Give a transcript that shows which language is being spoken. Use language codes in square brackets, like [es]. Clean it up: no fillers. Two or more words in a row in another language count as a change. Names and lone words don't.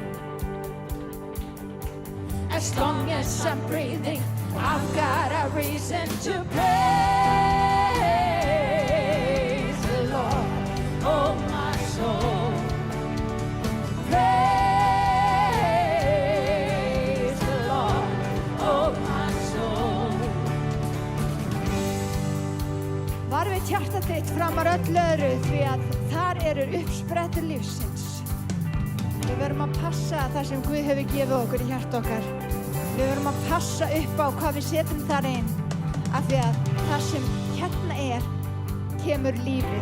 [en] As long as I'm breathing, I've got a reason to praise the Lord, oh my soul. Praise the Lord, oh my soul. [is] Varðveit hjarta þitt framar öll öðru því að þar eru uppsprettur lífsins. Við verum að passa það sem Guð hefur gefið okkur í hjarta okkar. Við verum að passa upp á hvað við setjum þar inn af því að það sem hérna er kemur lífið.